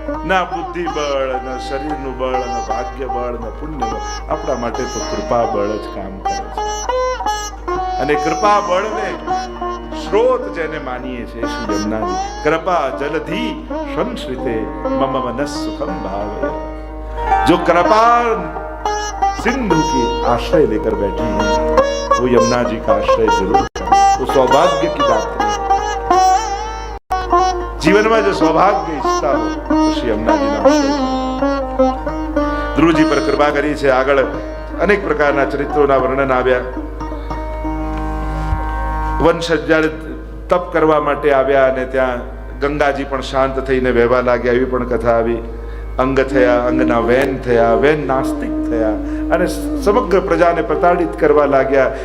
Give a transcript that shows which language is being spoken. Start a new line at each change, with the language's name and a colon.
Gujarati: ના બુદ્ધિ બળ, ના શરીરનું બળ, ના ભાગ્ય બળ, ના પુણ્ય બળ, આપણા માટે તો કૃપા બળ જ કામ કરે છે. અને કૃપા બળને સ્ત્રોત જેને માનીએ છીએ શ્રી યમુનાજી,
Sanskrit: કૃપા જલધિ સંશ્રિતે મમ મનસ સુખમ ભાવે.
Hindi: जो कृपा सिंधु की आश्रय लेकर बैठी है वो यमुना जी का आश्रय जरूर करें, वो सौभाग्य की बात है. जीवन में जो सौभाग्य
Gujarati: ઈચ્છતા
Hindi: हो तो श्री यमुना जी
Gujarati: ના આશ્રય. ધ્રુવજી પર કૃપા કરી છે. આગળ અનેક પ્રકારના ચરિત્રોના વર્ણન આવ્યા. વંશજ જ્યારે તપ કરવા માટે આવ્યા અને ત્યાં ગંગાજી પણ શાંત થઈને વહેવા લાગ્યા, એવી પણ કથા આવી. અંગ થયા, અંગના વેન થયા, વેન નાસ્તિક થયા અને સમગ્ર પ્રજાને પ્રતાડિત કરવા લાગ્યા.